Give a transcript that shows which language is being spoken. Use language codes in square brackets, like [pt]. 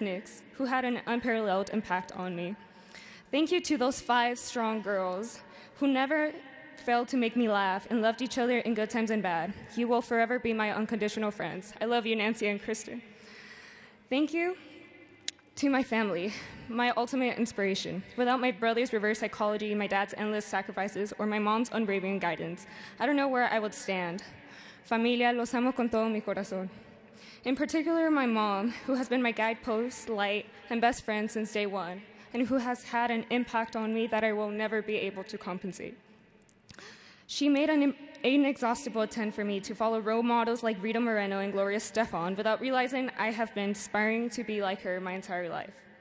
[en] Nix, who had an unparalleled impact on me. Thank you to those 5 strong girls who never failed to make me laugh and loved each other in good times and bad. You will forever be my unconditional friends. I love you, Nancy and Kristen. Thank you to my family, my ultimate inspiration. Without my brother's reverse psychology, my dad's endless sacrifices, or my mom's unwavering guidance, I don't know where I would stand. [es] Familia, los amo con todo mi corazón. [en] In particular, my mom, who has been my guidepost, light, and best friend since day one, and who has had an impact on me that I will never be able to compensate. She made an inexhaustible attempt for me to follow role models like Rita Moreno and Gloria Stefan without realizing I have been aspiring to be like her my entire life.